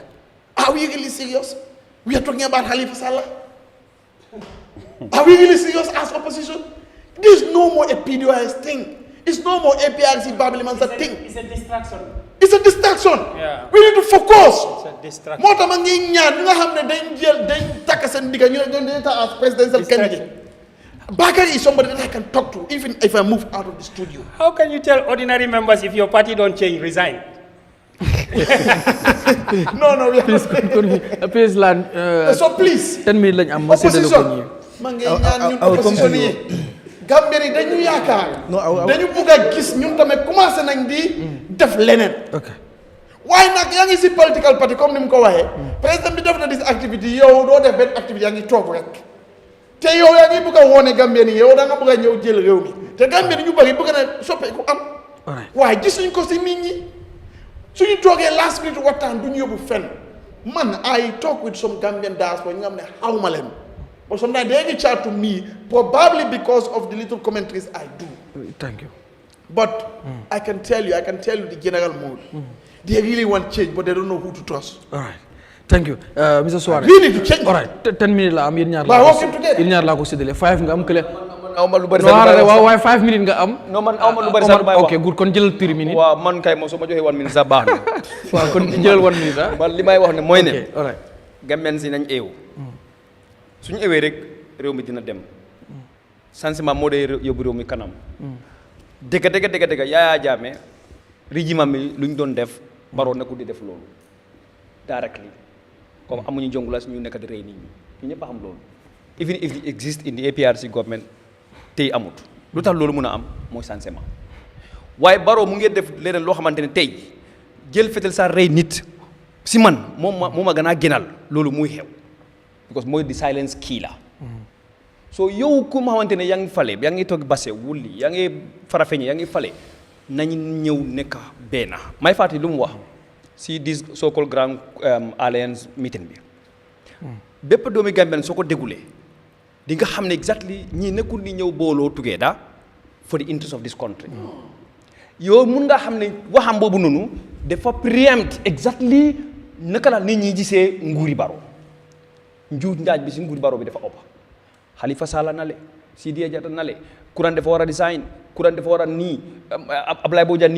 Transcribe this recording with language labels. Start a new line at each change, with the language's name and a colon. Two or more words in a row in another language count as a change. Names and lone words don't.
English: Are we really serious? We are talking about Halifa Sallah. Are we really serious as opposition? There's no more a PDOIS thing. It's no more APRC Babylon's thing. It's a distraction. It's a distraction. Yeah. We need to focus. It's a distraction.
Wolof: Moo tax ma ngi ñaan ñu nga xam ne dañ takk seen digga ñu ne
English: as presidential candidate. Bakari is somebody that I can talk to, even if I move out of the studio. How can you tell ordinary members if your party don't change, resign? No, we are please land. So please.
Wolof: 10 minutes lañ am ma séddale ko ñi. ma ngay ñaan ñun opposition yi. Gambien yi dañu yaakaar. dañu bugg a gis ñun tamit commencé nañ di def leneen. waaye nag yaa ngi si
English: political party
Wolof: comme ni mu ko waxee. président bi def na dis activité yow doo def benn activité yaa ngi toog rek. te yow yaa ngi bugg a woone Gambien yi yow da nga bugg a ñëw jël réew mi te Gambien yi ñu bëri bëgg na soppeeku am. waaye gisuñ ko si nit ñi suñu toogee
English: last minute
Wolof: waxtaan du ñu yóbbu fenn man
English: I talk with some Gambian diaspora
Wolof: ñi nga xam ne xawma leen
English: but sometimes they reach out to me probably because of the little commentaries I do. Thank you. But I can tell you the general mood. They really want change, but they don't know who to trust. All right. Thank you. Mr. Suarez. We need to change. All right.
Wolof: 10 minutes la am yéen ñaar la.
English: Working together.
Wolof: Yéen ñaar la ko séddale 5 nga am kële. awma lu bari waaw waaye 5 minutes nga am. non man awma lu bari sax bay wax.
English: ok good
Wolof: kon jëlal 3 minutes. waaw man kay moom soo ma joxee 1 minute sax baax na. waaw kon jëlal 1 minute ah. man li may wax ne mooy ne.
English: all right.
Wolof: Gambien si nañ eew. suñu ewee rek réew mi dina dem. changement moo dee yóbbu réew mi kanam. dëgg Yahya Jammeh régime mi lu ñu doon def Barrow nekkul di def loolu directly comme amuñu jongulas ñu nekk di rey nit ñi ñu ñëpp a xam loolu
English: even if it exists in the APRC government
Wolof: tey amut lu tax loolu mën a am mooy changement waaye Barrow mu ngi def leneen loo xamante ne tey jël fetel sa rey nit si man moom ma gën a gënal loolu muy xew because mooy di
English: silence killer
Wolof: so yow ku ma xamante ne yaa ngi fale yaa ngi toog base wulli yaa ngi farafeñe yaa ngi fale nañu ñëw nekk benn may fàttali lu mu wax si
English: this so called grand alliance meeting
Wolof: bi bépp doomi Gambien soo ko dégulee di nga xam ne exactly ñii nekkul ni ñëw booloo
English: together for the interest of this country
Wolof: yow mun nga xam ne waxam boobu noonu dafa
English: preempt exactly
Wolof: naka la nit ñi gisee nguuri Barrow njuuj njaaj bi si nguuri Barrow bi dafa ëpp Halifa Sallah nale Sidia Jatta nale Kuran dafa war a design Kuran dafa war a nii Ablaye Bojang nii